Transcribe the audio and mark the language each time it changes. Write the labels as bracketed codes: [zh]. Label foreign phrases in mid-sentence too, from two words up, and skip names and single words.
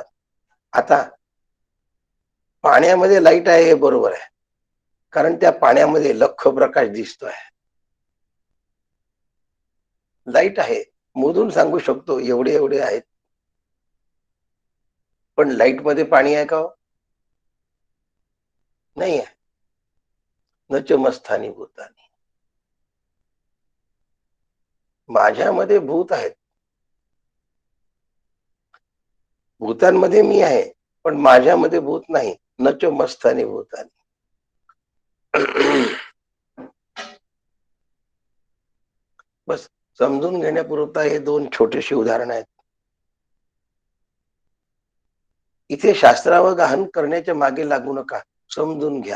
[mr] आता पाण्यामध्ये लाईट आहे हे बरोबर आहे, कारण त्या पाण्यामध्ये लख्ख प्रकाश दिसतोय. लाईट आहे, मोजून सांगू शकतो एवढे एवढे आहेत. पण लाईट मध्ये पाणी आहे का हो? नाही आहे. [sa] न च मस्थानी भूतानी. [mr] माझ्यामध्ये भूत आहेत, भूतांमध्ये मी आहे, पण माझ्यामध्ये भूत नाही. [sa] न च मस्थानी भूतानी. [mr] बस समजून घेण्यापुरता हे दोन छोटेसे उदाहरण आहेत. इथे शास्त्रावगाहन करण्याच्या मागे लागू नका, समजून घ्या.